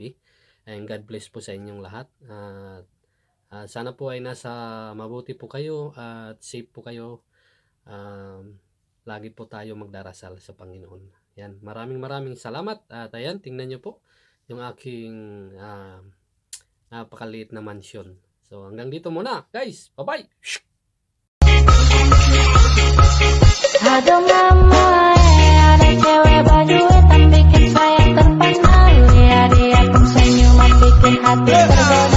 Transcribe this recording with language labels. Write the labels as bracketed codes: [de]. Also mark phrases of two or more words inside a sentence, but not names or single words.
[en] And God bless [tl] po sa inyong lahat. At sana po ay nasa mabuti po kayo at safe po kayo. Lagi po tayo magdarasal sa Panginoon. Yan, maraming salamat. At ayan, tingnan niyo po yung aking napakaliit na mansyon. So, hanggang dito muna, guys. Bye-bye! [id] Aduh mama, ada cewek berduit yang bikin saya terpana. Lihat dia pun senyuman bikin hati tergoda.